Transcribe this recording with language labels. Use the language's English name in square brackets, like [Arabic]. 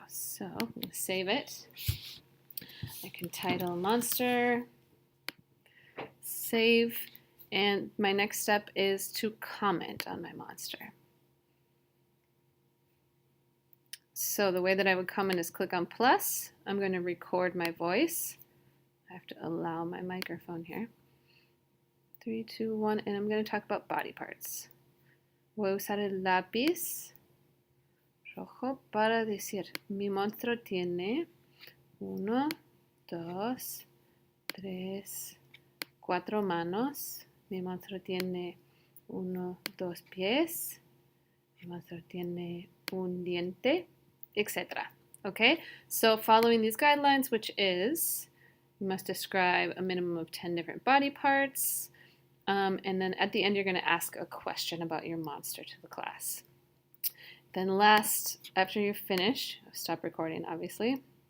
[English] So I'm going to save it. I can title monster, save, and my next step is to comment on my monster. So the way that I would comment is click on plus. I'm going to record my voice. I have to allow my microphone here. 3, 2, 1, and I'm going to talk about body parts. [Spanish] Voy a usar el lápiz rojo para decir, mi monstruo tiene 1, 2, 3, 4 manos. Mi monstruo tiene 1, 2 pies. Mi monstruo tiene un diente, etc. [English] Okay, so following these guidelines, which is you must describe a minimum of 10 different body parts, and then at the end you're going to ask a question about your monster to the class. Then last, after you're finished, stop recording obviously.